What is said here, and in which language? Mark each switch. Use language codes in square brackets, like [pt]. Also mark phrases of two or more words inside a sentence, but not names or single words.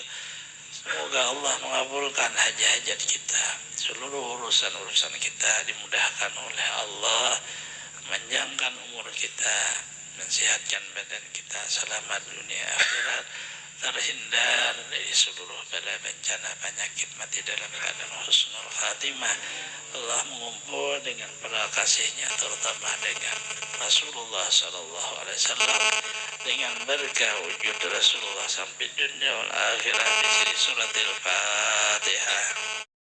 [id] Semoga Allah mengabulkan hajat-hajat kita, seluruh urusan-urusan kita dimudahkan oleh Allah, memanjangkan umur kita, mensehatkan badan kita, selamat dunia akhirat, terhindar dari seluruh bala bencana penyakit, mati dalam keadaan [ar] حسن الخاتمة. [id] Allah mengumpul dengan para kasihnya, terutama dengan Rasulullah [ar] صلى الله عليه وسلم, [id] dengan berkah wujud Rasulullah sampai [ar] دنيا والآخرة [id] di sini suratil Fatihah.